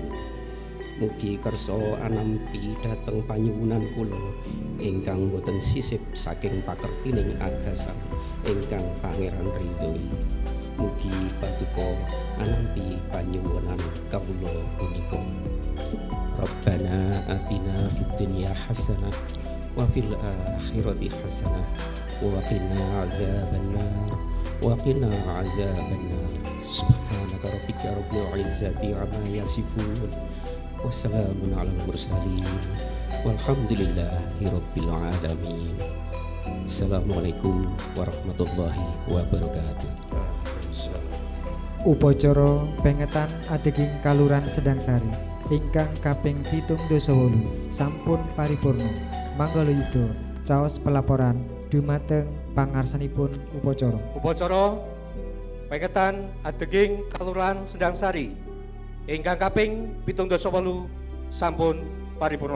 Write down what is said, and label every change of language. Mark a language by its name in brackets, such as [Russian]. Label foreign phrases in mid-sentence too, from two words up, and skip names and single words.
[Javanese] Mugi kersa anampi dhateng panyuwunan kula ingkang boten sisip saking pakertining agasan ingkang pangeran ridhoi. Mugi paduka anampi panyuwunan kawula punika. [Arabic] ربنا آتنا في الدنيا حسنة وفي الآخرة حسنة وقنا عذاب النار وقنا عذاب النار. سبحانك ربك رب العزة عما يصفون وسلام على المرسلين والحمد لله رب العالمين. السلام عليكم ورحمة الله وبركاته. [Javanese] Upacara pengetan adeking Kaluran Sedangsari ingkang kaping 78 sampun paripurna. Manggala yuda caos pelaporan dumateng pangarsanipun upacara. Upacara pengetan adeking Kaluran Sedangsari ingkang kaping 78 sampun paripurna.